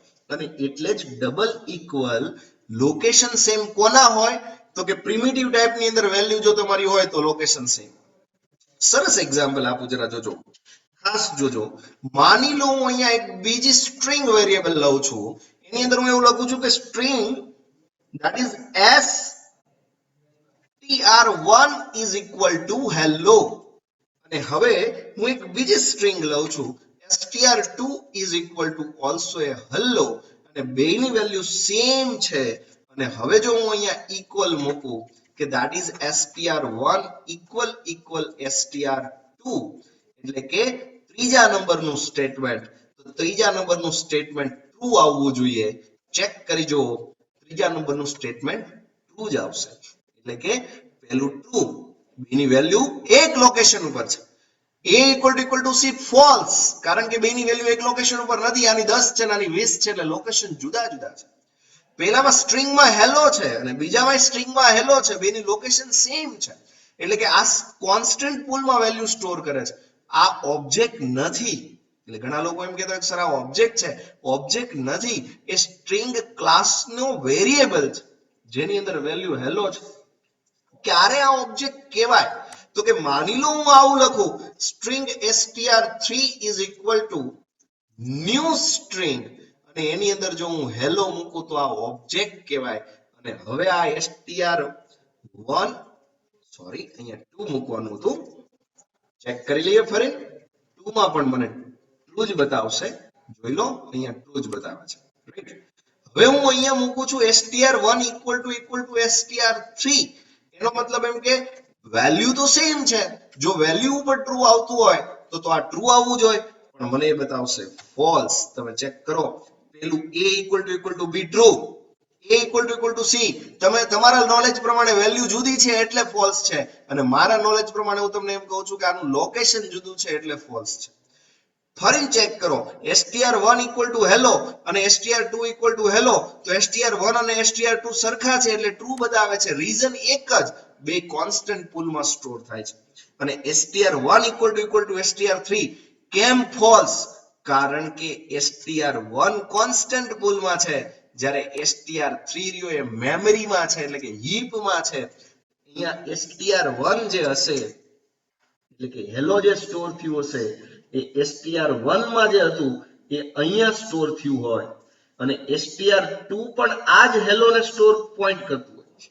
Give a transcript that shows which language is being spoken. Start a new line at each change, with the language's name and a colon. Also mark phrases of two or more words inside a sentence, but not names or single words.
Gujarati: અને એટલે જ
English: double equal location same
Gujarati: કોના હોય તો કે પ્રિમિટિવ ટાઈપની અંદર વેલ્યુ જો તમારી હોય તો
English: location same.
Gujarati: સરસ એક્ઝામ્પલ આપું, જરા જોજો, ખાસ જોજો. માની લો હું અહીંયા એક બીજી
English: string variable
Gujarati: લઉં છું, એની અંદર હું એવું લખું છું કે સ્ટ્રિંગ
English: that is str1 is equal to hello.
Gujarati: અને હવે હું એક બીજી સ્ટ્રિંગ લઉં છું
English: str2 is equal to also a hello,
Gujarati: અને બેની
English: value same
Gujarati: છે. અને હવે જો હું અહીંયા ઇક્વલ મૂકું કે
English: that is str1 equal str2,
Gujarati: એટલે કે ત્રીજા નંબરનું સ્ટેટમેન્ટ, તો ત્રીજા નંબરનું
English: statement true
Gujarati: આવવું જોઈએ. ચેક કરી જો, ત્રીજા નંબરનું
English: statement true
Gujarati: જ આવશે. એટલે કે પહેલું ટ્રુ, બેની વેલ્યુ એક લોકેશન ઉપર છે.
English: a equal to c false,
Gujarati: કારણ કે બેની વેલ્યુ એક લોકેશન ઉપર નથી. આની 10 છે, આની 20 છે, એટલે લોકેશન જુદા જુદા છે. પહેલામાં સ્ટ્રિંગમાં હેલો છે અને બીજામાં સ્ટ્રિંગમાં હેલો છે, બેની
English: location same
Gujarati: છે. એટલે કે આ કોન્સ્ટન્ટ પૂલમાં વેલ્યુ સ્ટોર કરે છે, આ ઓબ્જેક્ટ નથી. એટલે ઘણા લોકો એમ કહેતા હોય કે સર આ ઓબ્જેક્ટ છે. ઓબ્જેક્ટ નથી, એ સ્ટ્રિંગ ક્લાસનો વેરિયેબલ છે જેની અંદર વેલ્યુ હેલો છે. ક્યારે આ ઓબ્જેક્ટ કહેવાય તો કે માની લો હું આવું લખું સ્ટ્રિંગ
English: str3 is equal to new string,
Gujarati: અને એની અંદર જો હું હેલો મૂકું તો આ ઓબ્જેક્ટ કહેવાય. અને હવે આ str1 સોરી અહીંયા 2 મૂકવાનું હતું, ચેક કરી લઈએ ફરી. 2 માં પણ મને ટ્રુ જ બતાવશે, જોઈ લો અહીંયા ટ્રુ જ બતાવે છે, રાઈટ. હવે હું અહીંયા મૂકું છું
English: str1 equal to str3,
Gujarati: એનો મતલબ એમ કે વેલ્યુ તો સેમ છે. જો વેલ્યુ ઉપર ટ્રુ આવતું હોય તો આ ટ્રુ આવવું જોઈએ, પણ મને એ બતાવશે ફોલ્સ. તમે ચેક કરો, પેલું
English: a equal to b
Gujarati: ટ્રુ,
English: a equal to c,
Gujarati: તમે તમારા નોલેજ પ્રમાણે વેલ્યુ જુદી છે એટલે ફોલ્સ છે, અને મારા નોલેજ પ્રમાણે હું તમને એમ કહું છું કે આનું લોકેશન જુદું છે એટલે ફોલ્સ છે. ફરી ચેક કરો,
English: str1 equal to hello અને str2 equal to hello,
Gujarati: તો str1 અને str2 સરખા છે એટલે ટ્રુ બતાવે છે. રીઝન એક જ, બે કોન્સ્ટન્ટ પૂલમાં સ્ટોર થાય છે. અને
English: str1 equal to str3
Gujarati: કેમ ફોલ્સ? કારણ કે str1 કોન્સ્ટન્ટ પૂલમાં છે, જ્યારે str3 રહ્યો એ મેમરીમાં છે, એટલે કે હીપમાં છે. અહીંયા str1 જે હશે એટલે કે હેલો જે સ્ટોર થયું હશે એ str1 માં જે હતું એ અહીંયા સ્ટોર થયું હોય, અને str2 પણ આ જ હેલો ને
English: store point
Gujarati: કરતું હોય છે.